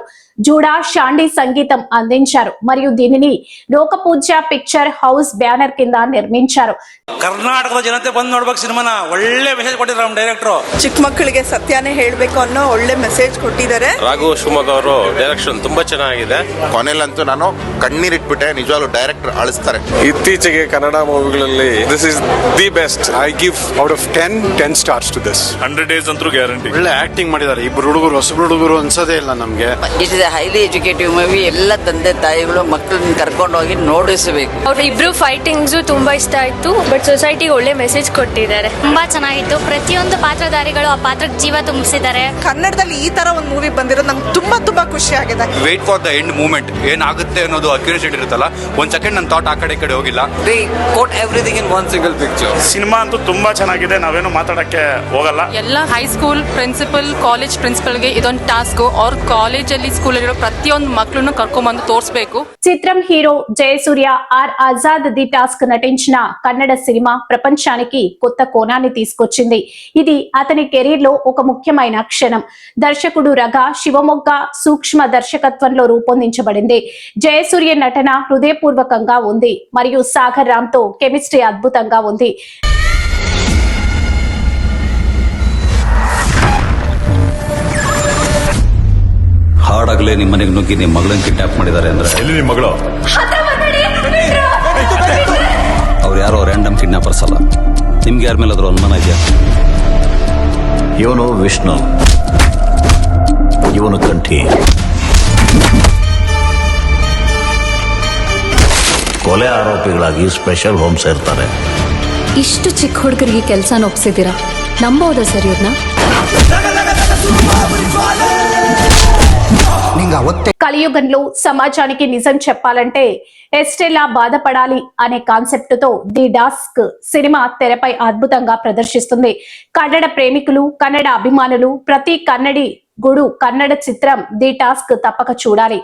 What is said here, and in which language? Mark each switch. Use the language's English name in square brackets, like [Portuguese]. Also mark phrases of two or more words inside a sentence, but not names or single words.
[Telugu] జూడా షాండీ సంగీతం అందించారు మరియు దీనిని లోకపూజ్య పిక్చర్ హౌస్ బ్యానర్ కింద నిర్మించారు. [Kannada] ಕರ್ನಾಟಕದ ಜನತೆ ಬಂದು ನೋಡ್ಬೇಕು ಸಿನಿಮಾನ. ಒಳ್ಳೆ ಮೆಸೇಜ್ ಕೊಟ್ಟಿದ್ದಾರೆ ನಮ್ಮ ಡೈರೆಕ್ಟರ್. ಚಿಕ್ಕ ಮಕ್ಕಳಿಗೆ ಸತ್ಯನೇ ಹೇಳಬೇಕು ಅನ್ನೋ ಒಳ್ಳೆ ಮೆಸೇಜ್ ಕೊಟ್ಟಿದ್ದಾರೆ. ರಾಘು ಶಿವಮೊಗ್ಗ ಅವರು ಡೈರೆಕ್ಷನ್ ತುಂಬಾ ಚೆನ್ನಾಗಿದೆ. ಕೊನೆಯಲ್ಲಂತೂ ನಾನು ಕಣ್ಣೀರಿಟ್ಬಿಟ್ಟೆ. ನಿಜವಾಗ್ಲೂ ಡೈರೆಕ್ಟರ್ ಅಳಿಸ್ತಾರೆ. ಇತ್ತೀಚೆಗೆ ಕನ್ನಡ ಮೂವಿಗಳಲ್ಲಿ [English] this is the best. I give out of 10 stars to this. [Kannada] 100 days ಅಂತೂ ಗ್ಯಾರಂಟಿ. ಒಳ್ಳೆ ಆಕ್ಟಿಂಗ್ ಮಾಡಿದ್ದಾರೆ ಇಬ್ಬರು ಹುಡುಗರು. ಹೊಸಬ್ರು ಹುಡುಗರು ಅನ್ಸೋದೇ ಇಲ್ಲ ನಮ್ಗೆ. [English] it is highly educative movie. [Kannada] ಎಲ್ಲ ತಂದೆ ತಾಯಿಗಳು ಮಕ್ಕಳನ್ನ ಕರ್ಕೊಂಡು ಹೋಗಿ ನೋಡಿಸಬೇಕು. ಅವ್ರ ಇಬ್ರು ಫೈಟಿಂಗ್ಸ್ ತುಂಬಾ ಇಷ್ಟ ಆಯ್ತು. [English] but societyಗೆ [Kannada] ಒಳ್ಳೆ ಮೆಸೇಜ್ ಕೊಟ್ಟಿದ್ದಾರೆ. ತುಂಬಾ ಚೆನ್ನಾಗಿತ್ತು. ಪ್ರತಿಯೊಂದು ಪಾತ್ರಧಾರಿಗಳು ಆ ಪಾತ್ರಕ್ಕೆ ಜೀವ ತುಂಬಿಸಿದ್ದಾರೆ. ಕನ್ನಡದಲ್ಲಿ ಈ ತರ ಒಂದು ಮೂವಿ ಬಂದಿರೋದು ನಮ್ಗೆ ತುಂಬಾ ಖುಷಿ ಆಗಿದೆ. [English] wait for the end moment. [Kannada] ಏನಾಗುತ್ತೆ ಅನ್ನೋದು ಕ್ಯೂರಿಯಾಸಿಟಿ ಇರುತ್ತಲ್ಲ. ಒಂದ್ ಸೆಕೆಂಡ್ ನನ್ನ ಥಾಟ್ ಆ ಕಡೆ ಹೋಗಿಲ್ಲ. [English] we got everything in one single picture. [Kannada] ಸಿನಿಮಾ ಅಂತೂ ತುಂಬಾ ಚೆನ್ನಾಗಿದೆ. ನಾವೇನು ಮಾತಾಡಕ್ಕೆ ಹೋಗಲ್ಲ. ಎಲ್ಲ [English] high school principal, college principalಗೆ [Kannada] ಇದೊಂದು ಟಾಸ್ಕ್. ಅವ್ರ ಕಾಲೇಜಲ್ಲಿ ಸ್ಕೂಲಲ್ಲಿರೋ ಪ್ರತಿಯೊಂದು ಮಕ್ಕಳನ್ನು ಕರ್ಕೊಂಡ್ಬಂದು ತೋರಿಸಬೇಕು. [Telugu] చిత్రం హీరో జయసూర్య ఆర్ ఆజాద్ ది టాస్క్ నటించిన కన్నడ సినిమా ప్రపంచానికి కొత్త కోణాన్ని తీసుకొచ్చింది. ఇది అతని కెరీర్ లో ఒక ముఖ్యమైన క్షణం. దర్శకుడు రఘ శివమొగ్గ సూక్ష్మ దర్శకత్వంలో రూపొందించబడింది. జయసూర్య నటన హృదయపూర్వకంగా ఉంది మరియు సాగర్ రామ్ తో కెమిస్ట్రీ అద్భుతంగా ఉంది. [Kannada] ಹಾಡಾಗಲೇ ನಿಮ್ಮ ಮನೆಗೆ ನುಗ್ಗಿ ನಿಮ್ಮ ಮಗಳನ್ನ ಕಿಡ್ನಾಪ್ ಮಾಡಿದ್ದಾರೆ ಅಂದ್ರೆ ಎಲ್ಲಿ ನಿಮ್ಮ ಮಗಳು? ಅವ್ರು ಯಾರೋ [English] random kidnappers [Kannada] ಅಲ್ಲ. ನಿಮ್ಗೆ ಯಾರ ಮೇಲೆ ಅದ್ರ ಅನುಮಾನ ಇದೆಯಾ? ಇವನು ವಿಷ್ಣು, ಇವನು ಕಂಠಿ. ಕೊಲೆ ಆರೋಪಿಗಳಾಗಿ [English] special home [Kannada] ಸೇರ್ತಾರೆ. ಇಷ್ಟು ಚಿಕ್ಕ ಹುಡುಗರಿಗೆ ಕೆಲಸ ಒಪ್ಸಿದ್ದೀರಾ? ನಂಬೋದಾ ಸರ್ ಇವ್ರನ್ನ? [Telugu] కలియుగంలో సమాజానికి నిజం చెప్పాలంటే ఎస్టెలా బాధపడాలి అనే కాన్సెప్ట్ తో ది టాస్క్ సినిమా తెరపై అద్భుతంగా ప్రదర్శిస్తుంది. కన్నడ ప్రేమికులు, కన్నడ అభిమానులు, ప్రతి కన్నడి గుడు కన్నడ చిత్రం ది టాస్క్ తప్పక చూడాలి.